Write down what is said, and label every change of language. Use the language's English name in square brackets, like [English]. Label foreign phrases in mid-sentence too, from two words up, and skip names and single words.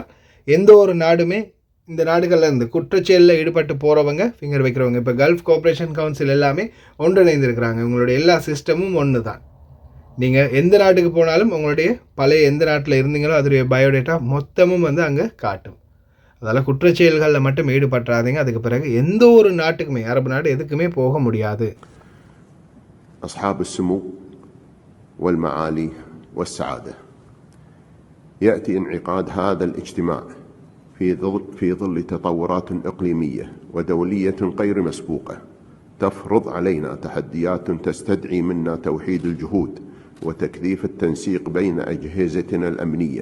[Tamil] எந்த ஒரு நாடுமே இந்த நாடுகளில் இருந்து குற்றச்செயலில் ஈடுபட்டு போகிறவங்க ஃபிங்கர் வைக்கிறவங்க, இப்போ கல்ஃப் கோஆப்ரேஷன் கவுன்சில் எல்லாமே ஒன்றிணைந்திருக்கிறாங்க. உங்களுடைய எல்லா சிஸ்டமும் ஒன்று தான். நீங்கள் எந்த நாட்டுக்கு போனாலும் உங்களுடைய பழைய எந்த நாட்டில் இருந்தீங்களோ அதோடைய பயோடேட்டா மொத்தமும் வந்து அங்கே காட்டும். அதனால் குற்றச்செயல்களில் மட்டும் ஈடுபட்டுறாதீங்க. அதுக்கு பிறகு எந்த ஒரு நாட்டுக்குமே, அரபு நாடு எதுக்குமே போக முடியாது. [Arabic] أصحاب السمو والمعالي والسعادة، يأتي انعقاد هذا الاجتماع في ظل تطورات إقليمية ودولية غير مسبوقة تفرض علينا تحديات تستدعي منا توحيد الجهود وتكثيف التنسيق بين أجهزتنا الأمنية